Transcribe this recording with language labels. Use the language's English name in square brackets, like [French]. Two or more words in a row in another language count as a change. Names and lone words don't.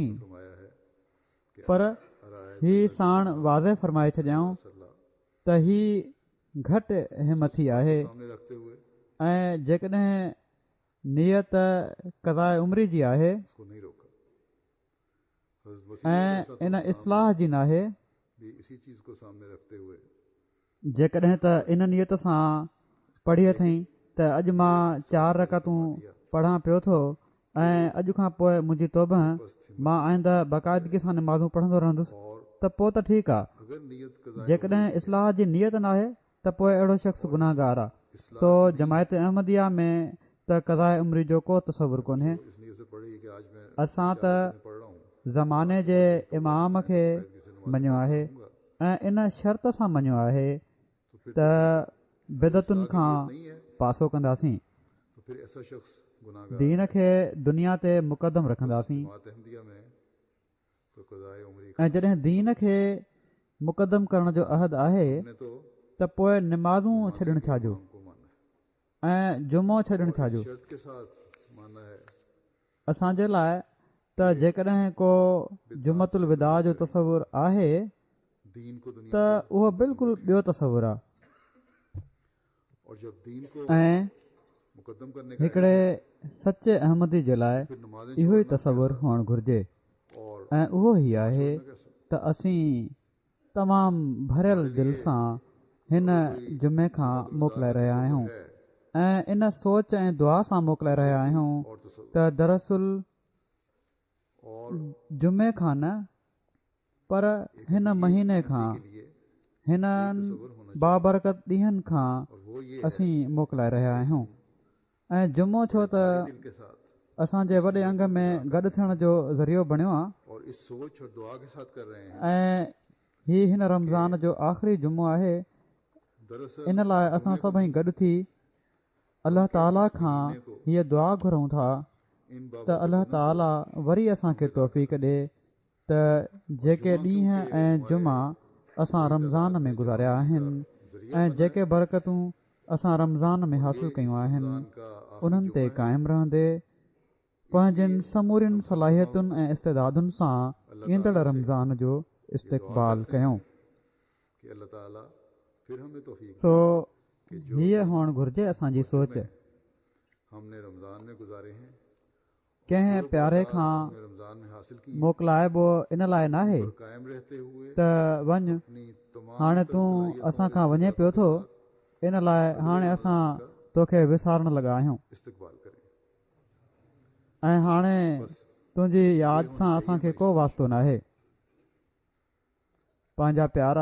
[Urdu] फरमाया है कि पर अरायत [Sindhi] ही साण वाज़े फरमाए छॾियाऊं सल्ला त ही घटि हिमथी आहे [Urdu] सामने रखते हुए [Sindhi] ऐं जेकॾहिं नियत क़ज़ाए उमिरि जी आहे [Urdu] उसको नहीं रोका। हज़रत मसीह [Sindhi] ऐं इन इस्लाह जी नाहे [Urdu] भी इसी चीज को सामने रखते हुए [Sindhi] जेकॾहिं त इन नियत सां पढ़ी अथई त अॼु मां 4 रकतूं पढ़ां पियो थो ऐं अॼु खां पोइ मुंहिंजी तौबह मां आईंदा बाक़ाइदगी सां निमाज़ूं पढ़ंदो रहंदुसि [Urdu] और [Sindhi] त पोइ त ठीकु आहे [Urdu] अगर नियत कज़ाए [Sindhi] जेकॾहिं इस्लाह जी नियत नाहे त पोइ अहिड़ो शख़्स गुनाहगार आहे सो जमायत अहमदिया में त क़ज़ाए उमिरि जो को तसवुरु कोन्हे [Urdu] इस नियत से पढ़ी कि आज मैं [Sindhi] असां त [Urdu] पढ़ रहा हूँ [Sindhi] ज़माने जे इमाम खे मञियो आहे ऐं इन शर्त सां मञियो आहे त बिदतुनि खां [Urdu] नहीं है [Sindhi] पासो कंदासीं [Urdu] तो फिर ऐसा शख्स गुनाहगार [Sindhi] दीन खे दुनिया ते मुक़दम रखंदासीं [Urdu] जमात अहमदिया में तो कज़ाए उमरी [Sindhi] ऐं जॾहिं दीन खे मुक़दम करण जो अहद आहे [Urdu] ने तो [Sindhi] त पोइ निमाज़ूं छॾणु छाजो [Urdu] हमको मानना है [Sindhi] ऐं जुमो छॾणु छाजो [Urdu] शर्त के साथ मानना है [Sindhi] असांजे लाइ त जेकॾहिं को जुमतुल विदा जो तसवुरु आहे [Urdu] दीन को दुनिया [Sindhi] त उहो बिल्कुलु ॿियो तसवुरु आहे [Urdu] और जब दीन को [Sindhi] ऐं [Urdu] मुकदम करने का [Sindhi] हिकिड़े सचे अहमदी जे लाइ [Urdu] फिर नमाज़ें [Sindhi] इहो ई तसवुरु हुअणु घुरिजे [Urdu] और [Sindhi] ऐं उहो ई आहे त असीं तमामु भरियल दिलि सां हिन जुमे खां मोकिलाए रहिया आहियूं [Urdu] है [Sindhi] ऐं इन सोच ऐं दुआ सां मोकिलाए रहिया आहियूं [Urdu] और तसव्वुर [Sindhi] त दरअसल [Urdu] और [Sindhi] जुमे खां न पर हिन महीने खां [Urdu] के लिए [Sindhi] हिननि बाबरकत ॾींहंनि खां [Urdu] और वो ये [Sindhi] असीं मोकिलाए रहिया आहियूं ऐं जुमो छो त [Urdu] दिल के साथ [Sindhi] असांजे वॾे अंग में गॾु थियण जो ज़रियो बणियो आहे [Urdu] और इस सोच और दुआ के साथ कर रहे हैं [Sindhi] ऐं हीअ हिन रमज़ान जो आख़िरी जुमो आहे [Urdu] दरअसल [Sindhi] इन लाइ असां सभई गॾु थी अलाह ताला खां हीअ दुआ घुरूं था [Urdu] इन [Sindhi] त अलाह ताला वरी असांखे तौफ़ीक़ ॾे त जेके ॾींहं ऐं जुमा असां रमज़ान में गुज़ारिया आहिनि ऐं जेके बरकतूं असां रमज़ान में हासिलु कयूं आहिनि [Urdu] का [Sindhi] उन्हनि ते क़ाइमु रहंदे पंहिंजनि समूरियुनि सलाहियतुनि ऐं इस्तेदादुनि सां ईंदड़ रमज़ान जो इस्तक़बाल कयूं [Urdu] कि अल्लाह ताला फिर हमें तौफीक [Sindhi] सो हीअ हुअणु घुरिजे असांजी सोच [Urdu] हमने रमज़ान में गुजारे हैं [Sindhi] कंहिं प्यारे खां [Urdu] हमने रमज़ान में हासिल की [Sindhi] मोकिलाइबो इन लाइ नाहे [Urdu] और कायम रहते हुए [Sindhi] त वञ [Urdu] अपनी तमाम [Sindhi] हाणे तूं असां खां वञे पियो थो इन लाइ हाणे असां तोखे विसारण लॻा आहियूं [Urdu] इस्तक़बाल करें [Sindhi] ऐं हाणे तुंहिंजी यादि सां असांखे को वास्तो नाहे पंहिंजा प्यारा